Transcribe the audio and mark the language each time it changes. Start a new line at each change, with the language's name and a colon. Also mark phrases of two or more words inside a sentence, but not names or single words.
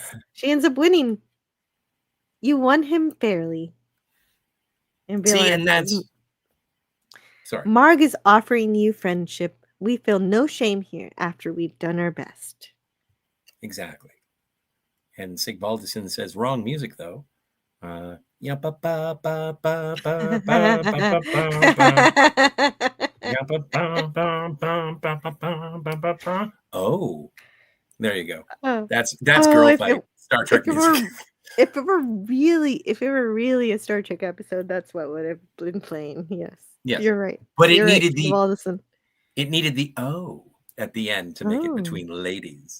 English: She ends up winning. You won him fairly. And see, and that's... Sorry. Marg is offering you friendship, We feel no shame here after we've done our best. Exactly. And Sigvaldison says, wrong music, though. Yeah, ba ba ba ba ba ba ba ba ba. Yeah, ba ba ba ba ba ba ba ba ba. Oh, there you go. That's girl fight Star Trek music. If it were really a Star Trek episode, that's what would have been playing. Yes. Yes. You're right. But You're it right, needed Sigvaldison. it needed the O at the end to make it between ladies.